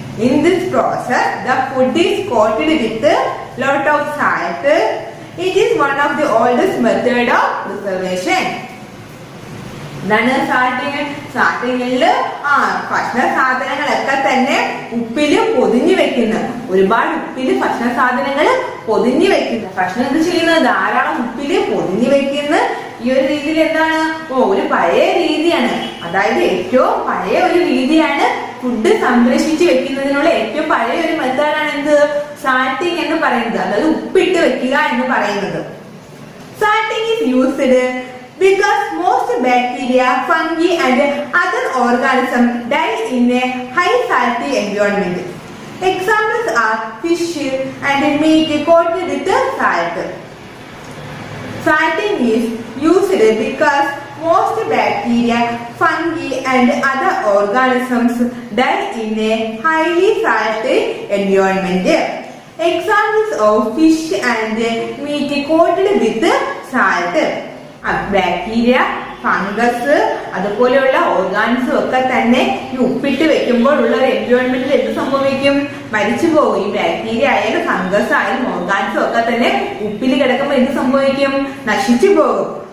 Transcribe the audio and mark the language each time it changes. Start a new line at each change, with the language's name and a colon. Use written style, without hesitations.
English: In this process, the food is coated with a lot of salt. It is one of the oldest method of preservation.
Malayalam: എന്താണ് salting? സാൾട്ടിങ്ങില് ഭക്ഷണ സാധനങ്ങളൊക്കെ തന്നെ ഉപ്പില് പൊതിഞ്ഞു വെക്കുന്ന, ഒരുപാട് ഉപ്പില് ഭക്ഷണ സാധനങ്ങൾ പൊതിഞ്ഞു വെക്കുന്ന, ഭക്ഷണം എന്ത് ചെയ്യുന്നത്, ധാരാളം ഉപ്പില് പൊതിഞ്ഞു വെക്കുന്ന ഈ ഒരു രീതിയിൽ എന്താണ് ഒരു പഴയ രീതിയാണ്. അതായത് ഏറ്റവും പഴയ ഒരു രീതിയാണ് ഫുഡ് സംരക്ഷിച്ച് വെക്കുന്നതിനുള്ള ഏറ്റവും പഴയ ഒരു മെത്തേഡാണ് എന്ത്, സാൾട്ടിങ് എന്ന് പറയുന്നത്. അതായത് ഉപ്പിട്ട് വെക്കുക എന്ന് പറയുന്നത്.
English: Salting is used because most bacteria, fungi and other organisms die in a high salty environment. Examples are fish and meat coated with salt. Salting is used because most bacteria, fungi and other organisms die in a highly salty environment. Examples of fish and meat coated with salt.
Malayalam: Bacteria, fungus അതുപോലെയുള്ള organism ഒക്കെ തന്നെ ഈ ഉപ്പിട്ട് വെക്കുമ്പോൾ ഉള്ള ഒരു എൻവയോൺമെന്റിൽ എന്ത് സംഭവിക്കും, മരിച്ചു പോകും. ഈ ബാക്ടീരിയ ആയാലും ഫംഗസ് ആയാലും ഓർഗാനിസം ഒക്കെ തന്നെ ഉപ്പിൽ കിടക്കുമ്പോൾ എന്ത് സംഭവിക്കും, നശിച്ചു പോകും.